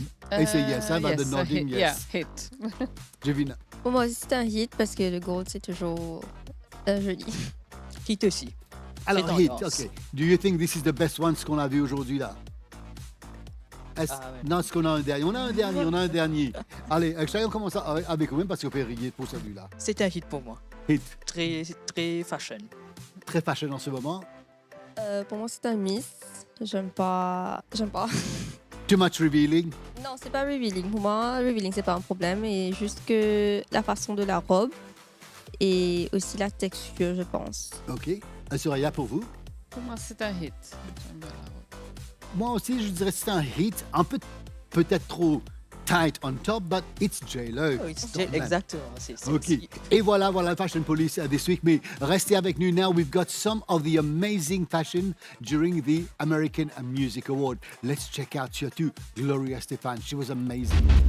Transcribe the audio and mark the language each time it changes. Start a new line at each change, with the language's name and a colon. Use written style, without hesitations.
English: I say yes, hein, by the nodding, yes. Yeah, hit. Jevina?
French: Pour moi aussi, c'est un hit parce que le gold, c'est toujours joli. Hit aussi. Alors, C'est hit, tendance.
English: OK. Do you think this is the best one,
French: ce qu'on a vu aujourd'hui, là? Ouais. Non, est-ce qu'on a un dernier? On a un dernier. Allez, Akshay, on commence avec vous-même parce qu'on peut rire pour celui-là. C'est un hit pour moi. Hit. Très fashion. Très fashion en ce moment. Pour moi, c'est un miss. J'aime pas.
English: Too much revealing.
French: Non, c'est pas revealing. Pour moi, revealing, c'est pas un problème. Et juste que la façon de la robe et aussi la texture, je pense. OK. Surya, pour vous? pour moi, c'est un hit. J'aime bien la robe. Moi aussi, je dirais que c'est un hit, un peu peut-être trop tight on top,
English: but it's J-Lo.
French: Exactement. C'est Ok. Et voilà, voilà Fashion Police this week. Mais restez avec nous now.
English: We've got some of the amazing fashion during the American Music Award. Let's check out
French: surtout
English: Gloria Estefan. She was amazing.